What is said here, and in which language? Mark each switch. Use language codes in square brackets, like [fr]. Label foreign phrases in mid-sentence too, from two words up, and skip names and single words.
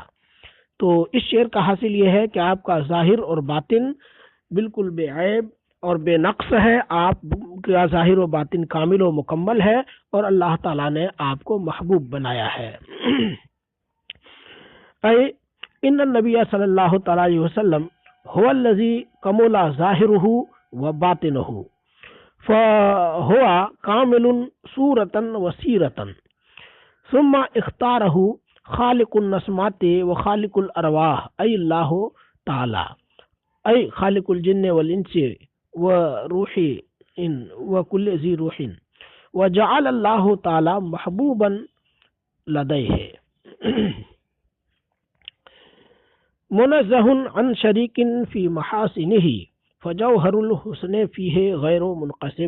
[ur] تو اس شعر کا حاصل یہ ہے کہ آپ کا ظاہر اور باطن بالکل بے عیب اور بے نقص ہے، آپ کا ظاہر و باطن کامل و مکمل ہے، اور اللہ تعالیٰ نے آپ کو محبوب بنایا ہے۔ [ar] اے ان النبی صلی اللہ تعالی علیہ وسلم هو الذی کمل ظاہرہ و باطنہ فهو کامل صورتا و سیرتا ثم اختارہ خالق النسمات و خالق الارواح ای اللہ تعالی ای خالق الجن والانس و روح و کل ذی روح وجعل اللہ تعالی محبوبا لدیہ منزہ عن شریک فی محاسنہ فجوہر الحسن فیہ غیر منقسم۔